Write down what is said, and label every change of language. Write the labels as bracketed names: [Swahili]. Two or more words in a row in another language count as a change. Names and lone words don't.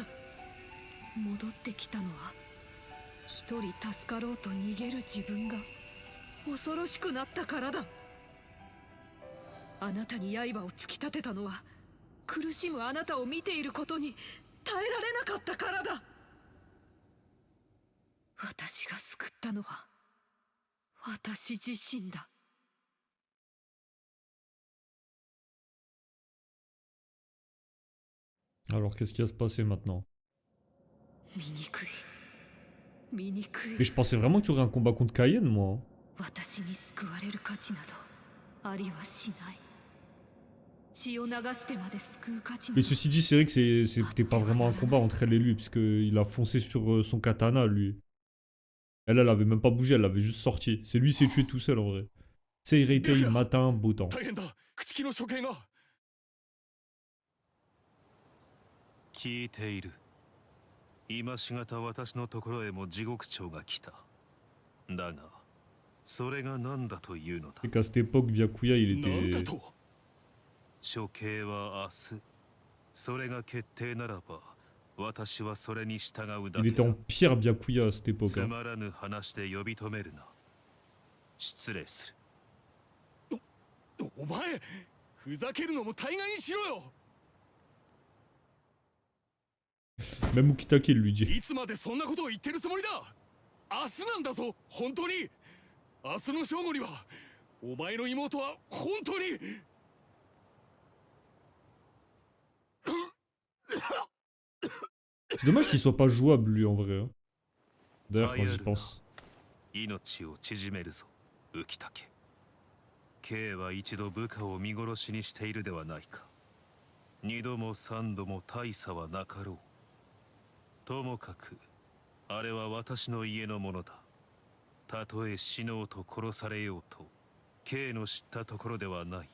[Japanese] 戻ってきたのは一人助かろうと逃げる自分が恐ろしくなったからだ。あなたに刃を突き立てたのは苦しむあなたを見ていることに耐えられなかったからだ。私が救ったのは私自身だ。 [French] Alors, qu'est-ce qui va se passer maintenant? [Japanese] 醜い、醜い。 [French] Mais je pensais vraiment qu'il y aurait un combat contre Cayenne, moi. [Japanese] 私に救われる価値などありはしない。血を流してまで救う価値な [French] Mais [Japanese] ど。 [French] ceci dit, c'est vrai que c'était pas vraiment un combat entre elle et lui, puisqu'il a foncé sur son katana, lui. Elle avait même pas bougé, elle l'avait juste sorti. C'est lui qui s'est tué tout seul, en vrai. C'est Reitai, matin, beau temps. [Japanese] 大変だ。朽木の処刑が。聞いている。今しがた私のところへも地獄長が来た。だがそれが何だというのだ。 [French] C'est qu'à cette époque, Byakuya, il [Japanese] なんだ [French] était... [Japanese] と。処刑は明日。それが決定ならば私はそれに従うだ [French] Il [Japanese] け [French] était [Japanese] だ。 [French] en pire, Byakuya, à cette époque. [Japanese] つ [French] Hein. [Japanese] まらぬ話で呼び止めるな。失礼する。お前ふざけるのも大概にしろよ。 [French] Même Ukitake, il lui dit. [Japanese] いつまでそんなことを言ってるつもりだ。明日なんだぞ、本当に。明日の正午にはお前の妹は本当に。 [French] C'est dommage qu'il soit pas jouable, lui, en vrai. Hein. D'ailleurs, quand j'y pense. [Japanese] 命を縮めるぞ、浮竹。Kは一度部下を見殺しにしているではないか。二度も三度も大差はなかろう。ともかくあれは私の家のものだ。たとえ死のうと殺されようと K の知ったところではない。